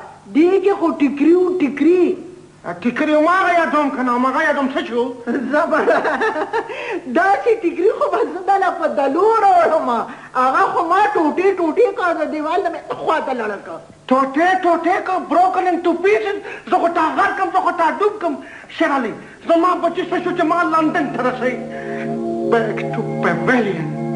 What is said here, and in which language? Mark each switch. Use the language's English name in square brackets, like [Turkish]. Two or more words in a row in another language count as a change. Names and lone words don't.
[Pashto] دې کې خو ټیکري و ټیکري. ټیکري هماغه یادوم که نه هماغه یادوم څه شو؟ زبره داسې ټیکري خو به زه دله په دلو راوړم. هغه خو ما ټوټې ټوټې کړه د دیوال نه مې خواته لړه کړه. ټوټې که [English] broken into pieces. [Pashto] زه خو تا غر کم زه خو تا ډوب کم. شرالۍ زما بچي څه شو چې ما لندن ته رسوي. [English] back to pavilion.